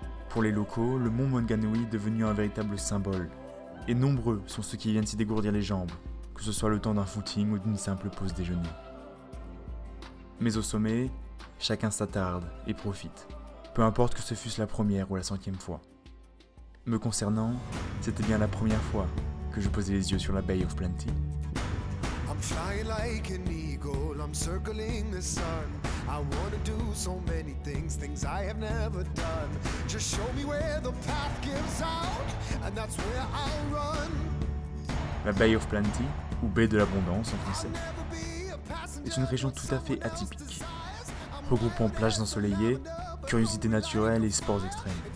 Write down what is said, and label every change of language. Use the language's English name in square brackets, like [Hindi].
[French] Pour les locaux, le mont Maunganui est devenu un véritable symbole, et nombreux sont ceux qui viennent s'y dégourdir les jambes, que ce soit le temps d'un footing ou d'une simple pause déjeuner. Mais au sommet, chacun s'attarde et profite, peu importe que ce fût la première ou la 100e fois. Me concernant, c'était bien la première fois que je posais les yeux sur la Bay of Plenty. [English] I'm flying like an eagle, I'm circling the sun. I wanna do so many things I have never done. Just show me where the path gives out, and that's where I'll run. [French] La Bay of Plenty, ou baie de l'abondance en français, est une région tout à fait atypique, regroupant plages ensoleillées, curiosités naturelles et sports extrêmes.